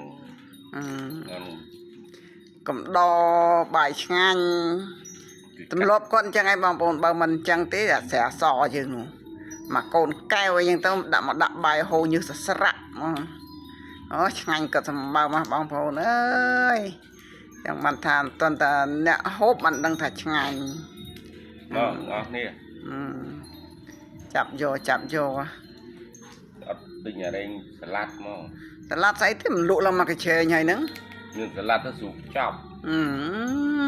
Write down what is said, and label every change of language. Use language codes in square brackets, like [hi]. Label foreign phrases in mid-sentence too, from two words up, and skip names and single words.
[km] កំដរបាយឆ្ងាញ់ទម្លាប់គាត់អញ្ចឹងឯងបងប្អូនបើមិនអញ្ចឹងទេអាស្រែអសយើងនោះមកកូនកែវអីអញ្ចឹងទៅដាក់មកដាក់បាយហូរញើសស្រាក់អូឆ្ងាញ់ក៏សម្បើមបងប្អូនអើយយ៉ាងបានថាអត់តតែអ្នកហូបមិនដឹងថាឆ្ងាញ់ [vi] ngon ngon nè [km] ចាប់យក អត់ដូចញ៉ាំឯងសាឡាត់មក សាឡាត់ស្អីទេមិនលក់ឡើងមកកញ្ឆេងហើយហ្នឹង មានសាឡាត់ទៅស្រុកចប់